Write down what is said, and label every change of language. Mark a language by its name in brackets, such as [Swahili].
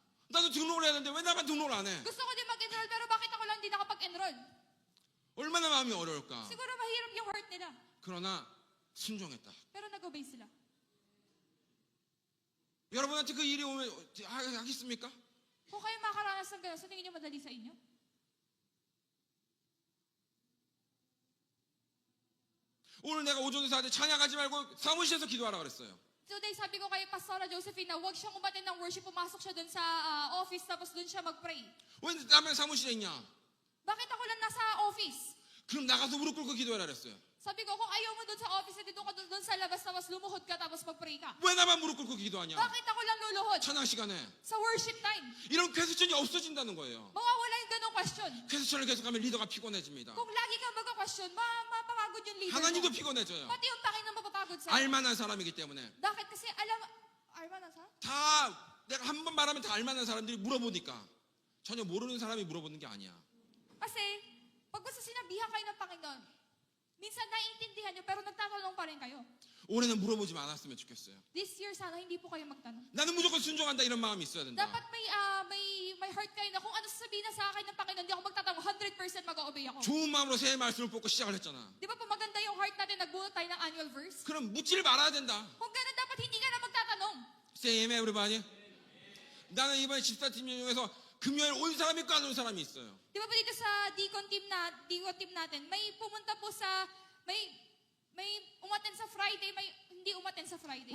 [Korean] 나도 등록을 해야 되는데 왜 나만 등록을 안 해? [Filipino] Gusto ko din mag-enroll pero bakit ako lang hindi nakapag-enroll? [Korean] 얼마나 마음이 어려울까? [Filipino] Siguro mahirap yung heart nila. [Korean] 그러나 순종했다. [Filipino] Pero nag-obey sila. [Korean] 여러분한테 그 일이 오면 하겠습니까? [Filipino] Kung kayo makaranas ng gano'n, sa tingin niyo madali sa inyo? [Korean] 오늘 내가 오전에 사한테 찬양하지 말고 사무실에서 기도하라 그랬어요. [Filipino] Today, sabi ko kay Pastora Josephine na huwag siyang umatin ng worship, pumasok siya dun sa office tapos dun siya mag-pray. [Korean] 왜 남의 사무실에 있냐? [Filipino] Bakit ako lang nasa office? [Korean] 그럼 나가서 무릎 꿇고 기도해라 그랬어요. [Filipino] Sabi ko, kung ayaw mo dun sa office, dito ka dun sa labas tapos lumuhod ka tapos mag-pray ka. [Korean] 왜 나만 무릎 꿇고 기도하냐? [Filipino] Bakit ako lang luluhod? [Korean] 찬양 시간에 [Filipino] Sa worship time. [Korean] 이런 퀘스천이 없어진다는 거예요. [Filipino] Mawawala yung ganong question. [Korean] 퀘스천을 계속하면 리더가 피곤해집니다. [Filipino] Kung lagi kang magka-question, mapapagod yung leader [Korean] 하나님도 [Filipino] mo. [Korean] 피곤해져요. [Filipino] Pati yung Panginoon mapapagod sa'yo. [Korean] 알만한 사람이기 때문에 [Filipino] Bakit? Kasi alman sa? [Korean] 다 내가 한 번 말하면 다 알만한 사람들이 물어보니까 전혀 모르는 사람이 물어보는 게 아니야. [Filipino] Kasi, pag basta sinabihan kayo ng Panginoon, minsan naiintindihan nyo, pero nagtatanong pa rin kayo. [Korean] 올해는 물어보지 않았으면 좋겠어요. [Filipino] This year, sana hindi po kayo magtanong. [Korean] 나는 무조건 순종한다 이런 마음이 있어야 된다. [Filipino] Dapat may heart kayo na kung ano sasabihin na sa akin ng Panginoon, hindi ako magtatanong, 100% mag-obey ako. [Korean] 좋은 마음으로 새해 말씀을 뽑고 시작을 했잖아. [Filipino] Di ba po maganda yung heart natin, nagbuot tayo ng annual verse? [Korean] 그럼 묻지를 말아야 된다. [Filipino] Kung ganun, dapat hindi ka na magtatanong. [English] Say amen, everybody. [Korean] 나는 이번에 집사팀 중에서 금요일 온 사람이 있고 안 온 사람이 있어요. [Filipino] Di ba po dito sa deacon team natin, may pumunta po sa, may umaten sa Friday, may hindi umaten sa Friday.